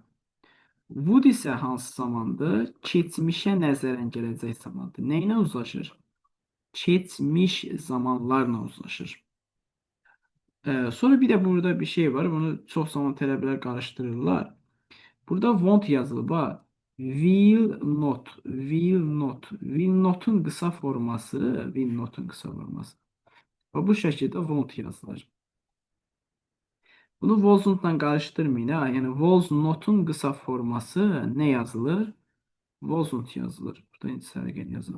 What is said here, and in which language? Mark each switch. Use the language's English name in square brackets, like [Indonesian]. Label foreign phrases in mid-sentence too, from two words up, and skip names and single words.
[Azerbaijani] Would isə hansı zamandır? Keçmişə nəzərən gələcək zamandır. Nə ilə uzlaşır? Keçmiş zamanlarla uzlaşır. Sonra bir de burada bir şey var. Bunu çok zaman tələbələr qarışdırırlar. Burada won't yazılıb. [English] Will not. Will not. [Azerbaijani] Will not'un qısa forması. Will not'un qısa forması. Və bu şəkildə won't yazılır. Bunu wasn't-la qarışdırmayın. Yəni was not'un qısa forması nə yazılır? Wasn't yazılır. Burada heç sərgən yazılır.